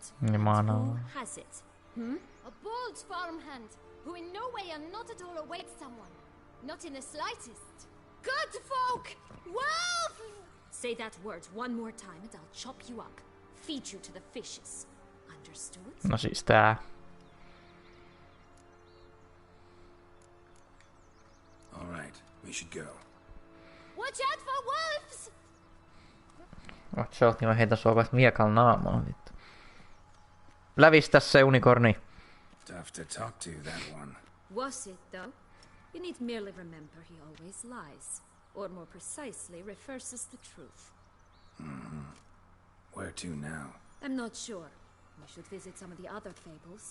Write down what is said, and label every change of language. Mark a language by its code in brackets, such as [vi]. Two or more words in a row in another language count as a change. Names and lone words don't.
[en] Who has it? A bold farmhand, who in no way and not at all awaits someone. Not in the slightest. Good folk! Wolf! Say that word one more time and I'll chop you up. Feed you to the fishes. Understood? [fi] No siis tää. [en] All right, we should go. Watch out for wolves! Watch out, [fi] niin mä heitän sua vasta miekalla naamaan vittu. Lävistä se unikorni. [en] Tough to talk to, that one. Was it, though? You need merely remember he always lies. Or more precisely, reverses the truth. Where to now? I'm not sure. We should visit some of the other fables.